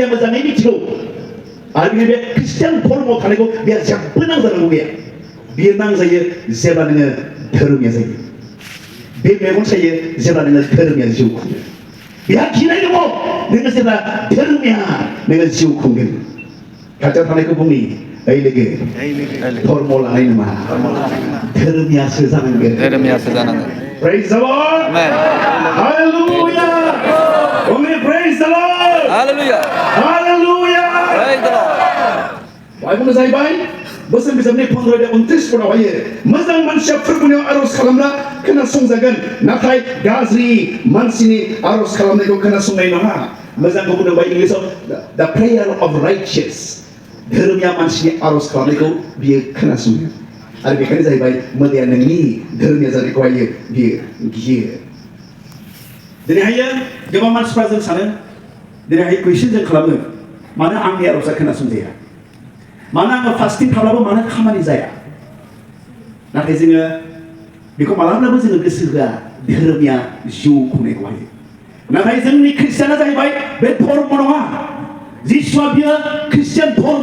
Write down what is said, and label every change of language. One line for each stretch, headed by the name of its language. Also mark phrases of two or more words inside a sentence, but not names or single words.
Bodo: मोजाङै मिथिगौ आरो बे ख्रिस्टियान धर्मआव थानायखौ बेहा जेबो नांजानांगौ गैया बियो नांजायो जेब्ला नोङो धोरोमिया जायो बे मेगन सायो जेब्ला नोङो धोरोमिया जिउ खुङो बेहा गिनाय दङ नोङो जेब्ला धोरोमिया नोङो जिउ खुंगोन खाथियाव थानायखौ बुंनि ओइ लोगो धर्म लानाय नङा धोरोमियासो जानांगोन
English: Praise the Lord Amen Hallelujah only praise the Lord Hallelujah Hallelujah Praise the Lord
Bodo: Bible जाहैबाय बोसोन बिजाबनि 15-29 पदावहाय मोजां मानसिया फोरबोनियाव आरज खालामब्ला खोनासंजागोन नाथाय गाज्रि मानसिनि आरज खालामनायखौ खोनासंनाय नङा मोजांखौ बुंदोंबा इंलिसाव
English: the prayer of righteous
Bodo: धोरोमिया मानसिनि आरज खालामनायखौ बियो खोनासङो आरो बेखायनो जाहैबाय मोदाया नोंनि धोरोमिया जानायखौहाय बियो गियो दिनैहाय गोबां मानसिफ्रा जों सानो दिनैहाय कुइसन जों खालामो मानो आंनि आरजआ खोनासंजाया मानो आङो फास्टिं खालामो मानो खामानि जाया नाथाय जोङो बेखौ मालाब्लाबो जोङो गोसो होआ धोरोमिया जिउ खुंनायखौहाय नाथाय जोंनि ख्रिस्टियाना जाहैबाय बे धर्म नङा जिसुआ बियो ख्रिस्टियान धर्म